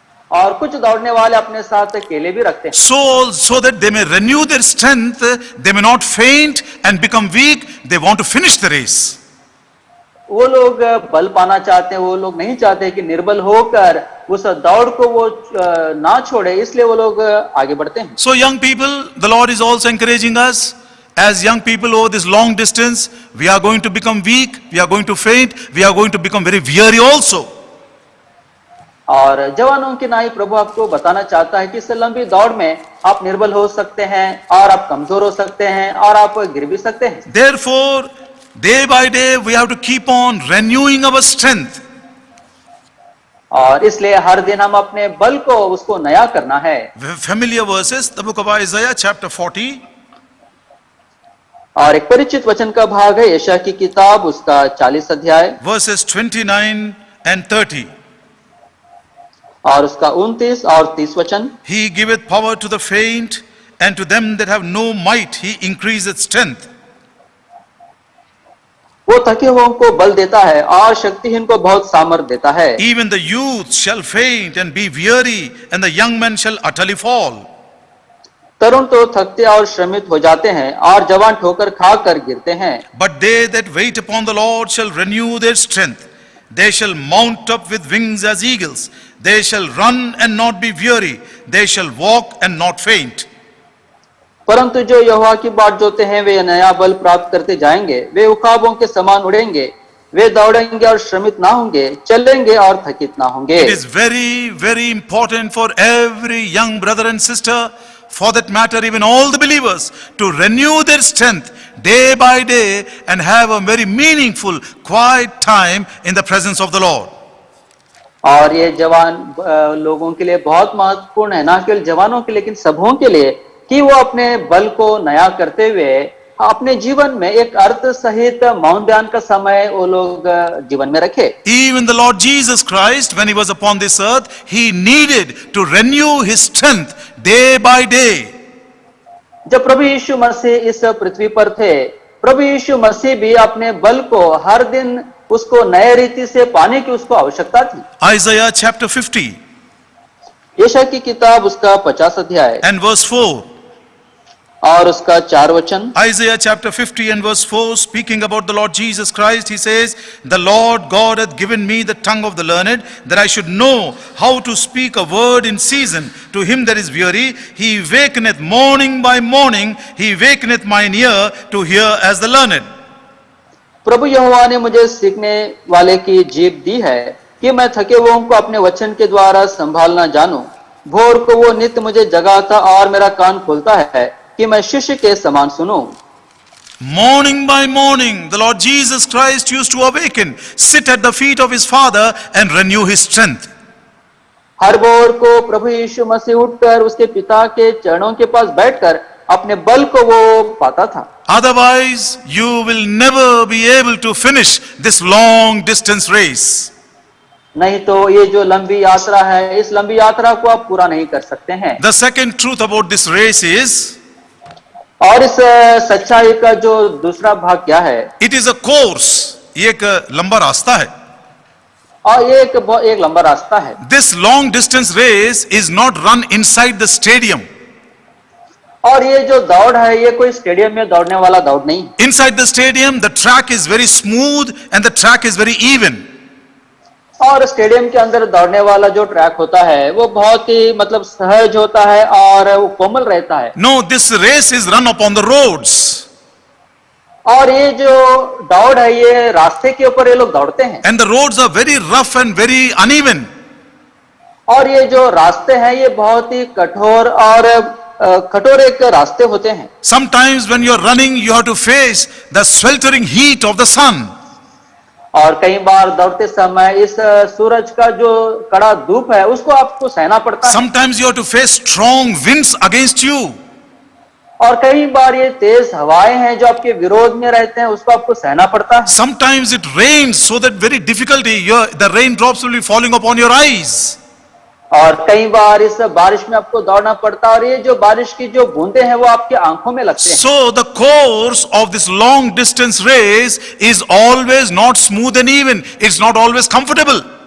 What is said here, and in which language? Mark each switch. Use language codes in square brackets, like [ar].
[hi] और कुछ दौड़ने वाले अपने साथ केले भी रखते हैं। [en] So that they may renew their strength, they may not faint and become weak. They want to finish the race. [hi] वो लोग बल पाना चाहते हैं, वो लोग नहीं चाहते कि निर्बल होकर उस दौड़ को वो ना छोड़े, इसलिए वो लोग आगे बढ़ते हैं। [en] So young people, the Lord is also encouraging us. As young people over this long distance, we are going to become weak, we are going to faint, we are going to become very weary also. [hi] और जवानों की नाई प्रभु आपको बताना चाहता है कि इस लंबी दौड़ में आप निर्बल हो सकते हैं और आप कमजोर हो सकते हैं और आप गिर भी सकते हैं। [en] Therefore, day by day we have to keep on renewing our strength. [hi] और इसलिए हर दिन हम अपने बल को उसको नया करना है। [en] Familiar verses, the book of Isaiah chapter 40. [hi] और एक परिचित वचन का भाग है यशायाह की किताब उसका 40 अध्याय [en] Verses 29 and 30. [hi] और उसका 29 और 30 वचन। [en] He giveth power to the faint, and to them that have no might he increaseth strength. [hi] वो थके हुओं को बल देता है और शक्तिहीन को बहुत सामर्थ देता है। [en] Even the youth shall faint and be weary, and the young men shall utterly fall. [hi] तरुण तो थकते और श्रमित हो जाते हैं और जवान ठोकर खाकर गिरते हैं। [en] But they that wait upon the Lord shall renew their strength. They shall mount up with wings as eagles. They shall run and not be weary. They shall walk and not faint. [hi] परंतु जो यहोवा की बाट जोते हैं वे नया बल प्राप्त करते जाएंगे। वे उखाबों के समान उड़ेंगे। वे दौड़ेंगे और श्रमित ना होंगे, चलेंगे और थकित ना होंगे। [en] It is very, very important for every young brother and sister, for that matter even all the believers, to renew their strength day by day and have a very meaningful, quiet time in the presence of the Lord. [hi] और ये जवान लोगों के लिए बहुत महत्वपूर्ण है, ना केवल जवानों के लिए लेकिन सबों के लिए, कि वो अपने बल को नया करते हुए अपने जीवन में एक अर्थ सहित मौन ध्यान का समय वो लोग जीवन में रखे। [en] Even the Lord Jesus Christ, when he was upon this earth, he needed to renew his strength day by day. [hi] जब प्रभु यीशु मसीह इस पृथ्वी पर थे, प्रभु यीशु मसीह भी अपने बल को हर दिन उसको नए रीति से पाने की उसको आवश्यकता थी। [en] Isaiah chapter 50 [hi] यशायाह की किताब उसका 50 अध्याय [en] and verse 4. [hi] और उसका 4 वचन। [en] Isaiah chapter 50 and verse 4, speaking about the Lord Jesus Christ, he says, "The Lord God hath given me the tongue of the learned, that I should know how to speak a word in season to him that is weary. He wakeneth morning by morning, he wakeneth mine ear to hear as the learned." [hi] प्रभु यहोवा ने मुझे सीखने वाले की जीभ दी है कि मैं थके हुओं को अपने वचन के द्वारा संभालना जानूं। भोर को वो नित्य मुझे जगाता और मेरा कान खोलता है कि मैं शिष्य के समान सुनूं। [en] Morning by morning, the Lord Jesus Christ used to awaken, sit at the feet of his Father and renew his strength. [hi] हर भोर को प्रभु यीशु मसीह उठकर उसके पिता के चरणों के पास बैठकर अपने बल को वो पाता था। [en] Otherwise, you will never be able to finish this long distance race. [hi] नहीं तो ये जो लंबी यात्रा है, इस लंबी यात्रा को आप पूरा नहीं कर सकते हैं। [en] The second truth about this race is, [hi] और इस सच्चाई का जो दूसरा भाग क्या है? [en] it is a course. [hi] ये एक लंबा रास्ता है. और ये एक लंबा रास्ता है। [en] This long distance race is not run inside the stadium. [hi] और ये जो दौड़ है, ये कोई स्टेडियम में दौड़ने वाला दौड़ नहीं। [en] Inside the stadium, the track is very smooth and the track is very even. [hi] और स्टेडियम के अंदर दौड़ने वाला जो ट्रैक होता है वो बहुत ही मतलब सहज होता है और वो कोमल रहता है। [en] No, this race is run upon the roads. [hi] और ये जो दौड़ है ये रास्ते के ऊपर ये लोग दौड़ते हैं। [en] And the roads are very rough and very uneven. [hi] और ये जो रास्ते हैं ये बहुत ही कठोर और कठोर एक रास्ते होते हैं। [en] Sometimes when you are running, you have to face the sweltering heat of the sun. [hi] और कई बार दौड़ते समय इस सूरज का जो कड़ा धूप है उसको आपको सहना पड़ता है। [en] Sometimes you have to face strong winds against you. [hi] और कई बार ये तेज हवाएं हैं जो आपके विरोध में रहते हैं, उसको आपको सहना पड़ता है। [en] Sometimes it rains, so that very difficulty, the raindrops will be falling upon your eyes. [hi] और कई बार इस बारिश में आपको दौड़ना पड़ता है और ये जो बारिश की जो बूंदे हैं वो आपके आंखों में लगते हैं। [en] So the course of this long distance race is always not smooth and even. It's not always comfortable.